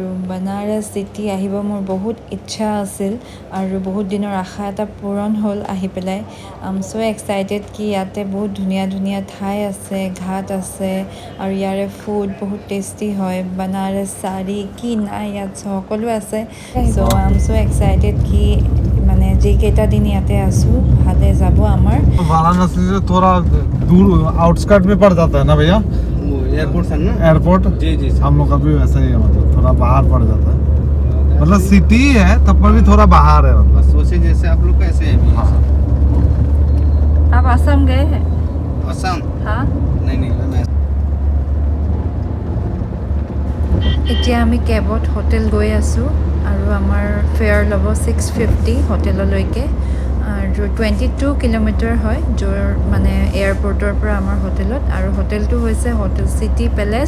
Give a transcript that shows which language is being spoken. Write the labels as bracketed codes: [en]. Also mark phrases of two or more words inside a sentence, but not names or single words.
[as] বানাৰস চিটি আহিব মোৰ বহুত ইচ্ছা আছিল আৰু বহুত দিনৰ আশা এটা পূৰণ হ'ল আহি পেলাই [en] I am so excited [as] কি ইয়াতে বহুত ধুনীয়া ধুনীয়া ঠাই আছে ঘাট আছে আৰু ইয়াৰে ফুড বহুত টেষ্টি হয় বানাৰস শাড়ী কি নাই ইয়াত সকলো আছে [en] so I am so excited [as] কি মানে যিকেইটা দিন ইয়াতে আছোঁ ভালে যাব আমাৰ [hi] वाराणसी से थोड़ा दूर आउटस्कर्ट में पड़ जाता है ना भैया एयरपोर्ट सर ना एयरपोर्ट जी जी हम लोग का भी वैसा ही है मतलब थोड़ा बाहर पड़ जाता है मतलब सिटी है तब पर भी थोड़ा बाहर है मतलब सोचे जैसे आप लोग कैसे है भी हाँ। आप आसाम गए हैं असम हाँ नहीं मैं [as] এতিয়া আমি কেবত হোটেল গৈ আছোঁ আৰু আমাৰ ফেয়াৰ ল'ব 650 হোটেললৈকে আৰু 22 কিলোমিটাৰ হয় য'ৰ মানে এয়াৰপৰ্টৰ পৰা আমাৰ হোটেলত আৰু হোটেলটো হৈছে হোটেল চিটি পেলেচ